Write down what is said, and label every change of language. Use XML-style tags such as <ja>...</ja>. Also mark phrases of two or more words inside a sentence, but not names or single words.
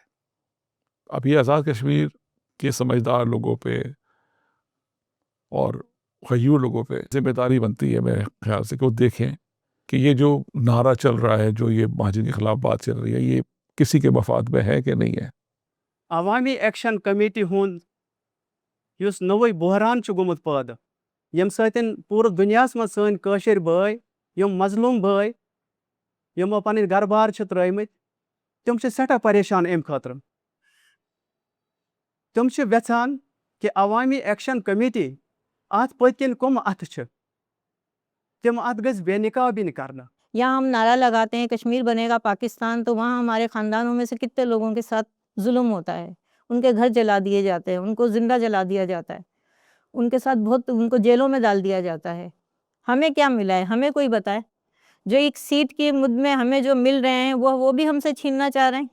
<ur>اب یہ آزاد کشمیر کے سمجھدار لوگوں پہ اور غیور لوگوں پہ ذمہ داری بنتی ہے میرے خیال سے کہ وہ دیکھیں کہ یہ جو نعرہ چل رہا ہے، جو یہ مہاجرین کے خلاف بات چل رہی ہے، یہ کسی کے مفاد میں ہے کہ نہیں ہے۔</ur> <ks>عوامی ایکشن کمیٹی ہند یس نوے بحران گومت پید یم ستن پورٕ دنیاہس مز سن کاشر بھائی، یم مظلوم بھائی، یمو پن گھر بار ترٲمٕتۍ، تم سٹھاہ پریشان ام خاطر۔ تم یژھان کہ عوامی ایکشن کمیٹی ات پت کن کم اتھ تم ات گژھِ بے نقابی کرنا۔</ks> <ur>یہاں ہم نعرہ لگاتے ہیں کشمیر بنے گا پاکستان، تو وہاں ہمارے خاندانوں میں سے کتنے لوگوں کے ساتھ ظلم ہوتا ہے، ان کے گھر جلا دیے جاتے ہیں، ان کو زندہ جلا دیا جاتا ہے، ان کے ساتھ بہت، ان کو جیلوں میں ڈال دیا جاتا ہے۔ ہمیں کیا ملا ہے؟ ہمیں کوئی بتائے۔ جو ایک سیٹ کی مد میں ہمیں جو مل رہے ہیں وہ بھی ہم سے چھیننا چاہ رہے ہیں۔</ur>